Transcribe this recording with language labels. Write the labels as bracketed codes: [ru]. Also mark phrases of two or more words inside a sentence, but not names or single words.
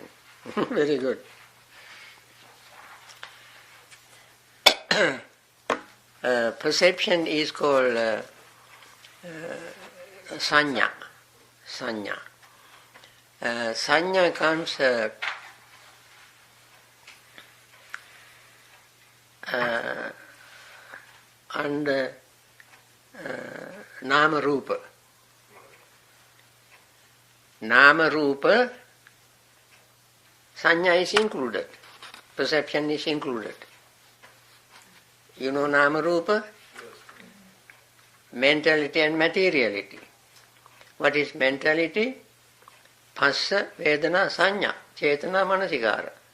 [en] Very good. Perception is called sanya. Sanya. Sanya comes under [pi] nama rupa. Nama rupa, sanya [en] is included. Perception is included. You know [pi] nama rupa? [en] Mentality and materiality. What is mentality? [pi] Phassa, Vedana, Sanya, Chetana, Manasikara.